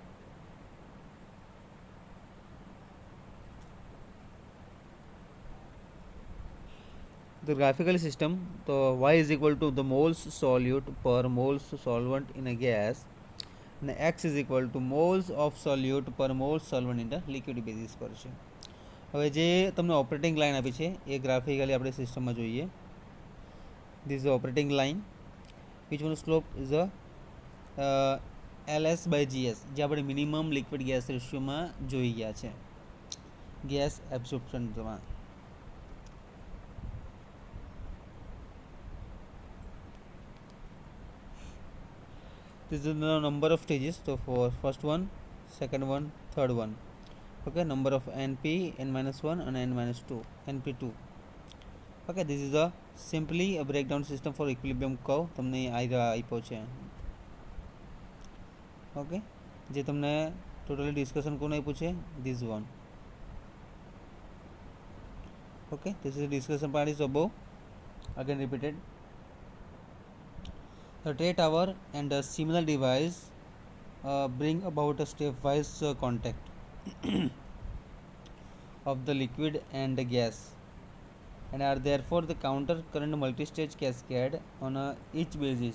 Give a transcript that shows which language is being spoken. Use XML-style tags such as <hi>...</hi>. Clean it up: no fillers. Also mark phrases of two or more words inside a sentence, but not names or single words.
<en>The graphical system, so y is equal to the moles solute per moles solvent in a gas and x is equal to moles of solute per moles solvent in the liquid basis</en> <gu>પર છે. હવે જે તમને</gu> <en>operating line</en> <gu>આપી છે એ ગ્રાફિકલી આપણે સિસ્ટમમાં જોઈએ.</gu> <en>This is the operating line which one slope is a LS by GS</en> <gu>જે આપણે મિનિમમ લિક્વિડ ગેસ રેશિયોમાં જોઈ ગયા છે ગેસ એબ્સોર્પ્શનમાં.</gu> <en>This is the number of stages. So for first one, second one, third one. Okay, number of NP n-1 and n-2 NP2. Okay, this is a simply a breakdown system for equilibrium curve.</en> <gu>તમને આપ્યો છે. ઓકે, જે તમને ટોટલી ડિસ્કશન કોણ આપ્યું છે?</gu> <en>This one. Okay, this is the discussion part is above. Again repeated. The tray tower and a similar device bring about a stepwise contact of the liquid and the gas and are therefore the counter current multi-stage cascade on each basis.</en>